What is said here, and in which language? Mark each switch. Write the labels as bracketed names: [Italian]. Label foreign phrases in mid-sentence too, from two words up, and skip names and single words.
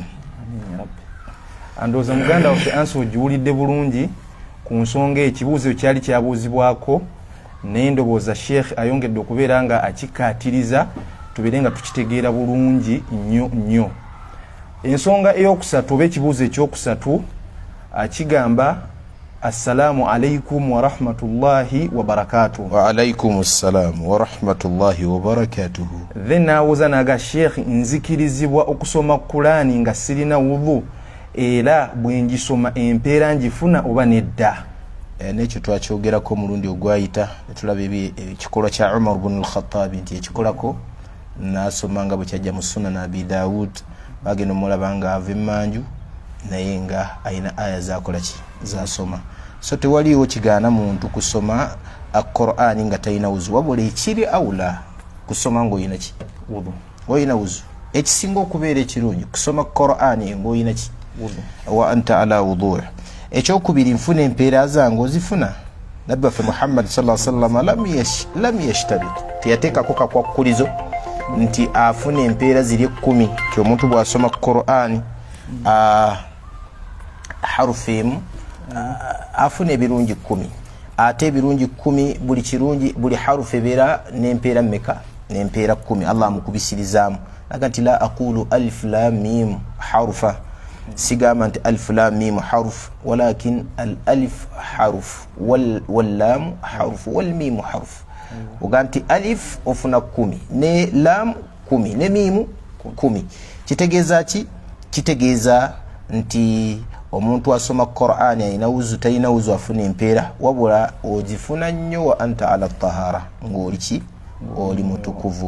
[Ganda] Andooza muganda waffe ansi ogiwulidde bulungi ku nsonga ekibuuzo kyali kyabuuzibwako n'endowooza Sheikh ayongedde okubeera nga akikkaatiriza tubeere nga tukitegeera bulungi nnyo. Ensonga ey'okusatu oba ekibuuzo ekyokusatu akigamba [Arabic] السلام عليكم ورحمة الله وبركاته. وعليكم السلام ورحمة الله وبركاته. [Ganda] Then nawuza naga Sheikh nzikirizibwa okusoma Qur'ani nga sirina wudhu era bwe ngisoma empeera njifuna oba nedda? Nekyo twakyogerako omulundi ogwayita netulaba ekikolwa kya Umar ibn al-Khattab nti ekikolako nasoma nga bwe kyajja mu Sunan Abi Dawud bagenda omulaba nga ava emmanju naye nga ayina aya zakola ki zasoma. So tewaliwo kigaana muntu kusoma Qur'ani nga talina wuzu wabula ekiri awula kusoma ng'oyina ki wudu oyina wuzu ekisinga okubeera ekirungi kusoma Qur'ani ng'oyina ki wudu [Arabic] وأنت على وضوء'. [Ganda] Ekyokubiri nfuna empeera zange ozifuna. Nabbi waffe Muhammad [Arabic] صلى الله عليه وسلم لم يشترط [Ganda] teyateekako kakwakkulizo nti afuna empeera ziri 10 ti omuntu bw'asoma Qur'ani harufu emu afuna ebirungi 10 ate ebirungi 10 buli kirungi buli harufu ebeera n'empeera mmeka n'empeera 10 Allah amukubisirizaamu naga nti [Arabic] لا أقول ألف لام ميم [Ganda] harufa sigama nti [Arabic] ألف لام ميم حرف ولكن الألف حرف واللام حرف والميم حرف [Ganda] uganti alif ofuna 10 ne lam 10 ne mim 10 kitegeeza ki kitegeeza nti omuntu asoma Qur'ani ayina wuzu tayina wuzu afuna empeera wabula ogifuna nnyo [Arabic] وأنت على طهارة [Ganda] ng'oli ki oli mutukuvu.